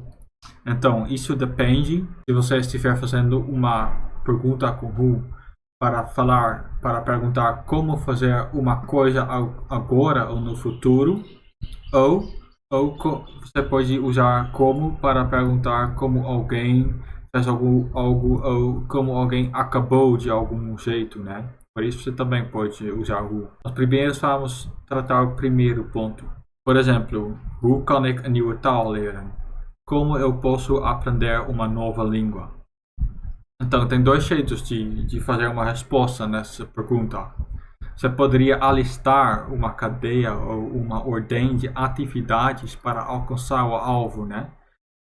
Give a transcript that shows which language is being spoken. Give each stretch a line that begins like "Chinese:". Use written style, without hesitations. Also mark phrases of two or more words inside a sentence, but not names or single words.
Portuguese: Então, isso depende se você estiver fazendo uma pergunta com who para perguntar como fazer uma coisa agora ou no futuro, ou você pode usar como para perguntar como alguém fez algo ou como alguém acabou de algum jeito, né? Por isso você também pode usar who. Mas primeiro vamos tratar o primeiro ponto. Por exemplo,
Dutch: hoe kan ik een nieuwe taal leren?
Portuguese: Como eu posso aprender uma nova língua? Então, tem dois jeitos de fazer uma resposta nessa pergunta. Você poderia alistar uma cadeia ou uma ordem de atividades para alcançar o alvo, né?